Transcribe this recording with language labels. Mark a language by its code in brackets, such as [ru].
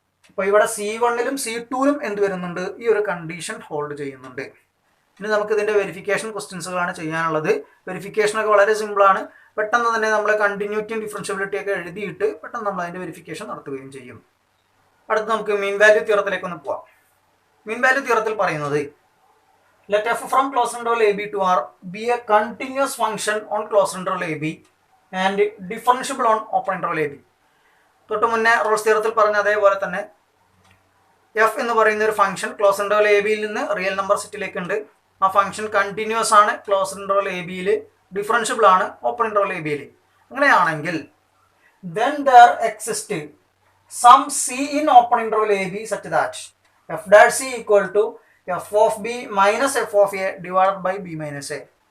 [ml] അപ്പോൾ ഇവിടെ C1ലും C2ലും എന്ത് വരുന്നുണ്ട്, ഈ ഒരു കണ്ടീഷൻ ഹോൾഡ് ചെയ്യുന്നുണ്ട്. ഇനി നമുക്ക് ഇതിന്റെ വെരിഫിക്കേഷൻ ക്വസ്റ്റ്യൻസുകളാണ് ചെയ്യാനുള്ളത്. വെരിഫിക്കേഷനൊക്കെ വളരെ സിമ്പിളാണ്. പെട്ടെന്ന് തന്നെ നമ്മൾ കണ്ടിന്യൂറ്റിയും ഡിഫറൻഷ്യബിലിറ്റി ഒക്കെ എഴുതിയിട്ട് പെട്ടെന്ന് നമ്മൾ അതിന്റെ വെരിഫിക്കേഷൻ നടത്തുകയും ചെയ്യും. അടുത്ത് നമുക്ക് മീൻ വാല്യൂ തിയറത്തിലേക്ക് ഒന്ന് പോവാം. മീൻ വാല്യൂ തിയറത്തിൽ പറയുന്നത്, [en] Let f from close interval AB to R be a continuous function on closed interval AB and differentiable on open interval AB. [ml] തൊട്ട് മുന്നേ റോൾസ് തിയറത്തിൽ പറഞ്ഞ അതേപോലെ തന്നെ f എന്ന് പറയുന്ന ഒരു ഫംഗ്ഷൻ ക്ലോസ് ഇന്റർവൽ AB-യിൽ നിന്ന് റിയൽ നമ്പർ സെറ്റിലേക്ക് ഉണ്ട്. ആ ഫംഗ്ഷൻ കണ്ടിന്യൂസ് ആണ് ക്ലോസ് ഇന്റർവൽ AB-യിൽ, ഡിഫറൻഷ്യബിൾ ആണ് ഓപ്പൺ ഇന്റർവൽ AB-യിൽ. അങ്ങനെയാണെങ്കിൽ [en] then there exists some C in open interval AB such that f dash C equal to f of B minus f of A divided by B minus A.